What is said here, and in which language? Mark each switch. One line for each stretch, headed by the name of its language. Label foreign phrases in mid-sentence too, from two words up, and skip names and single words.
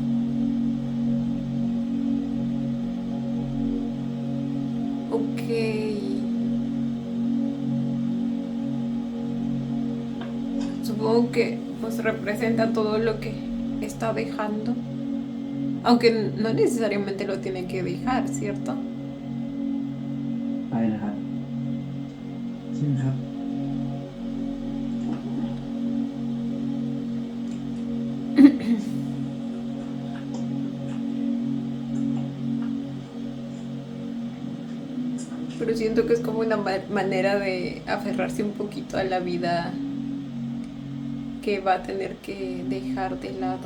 Spanish: Ok. Supongo que pues representa todo lo que está dejando. Aunque no necesariamente lo tiene que dejar, ¿cierto?
Thai: ไปนะครับใช่ครับ
Spanish: Pero siento que es como una manera de aferrarse un poquito a la vida que va a tener que dejar de lado.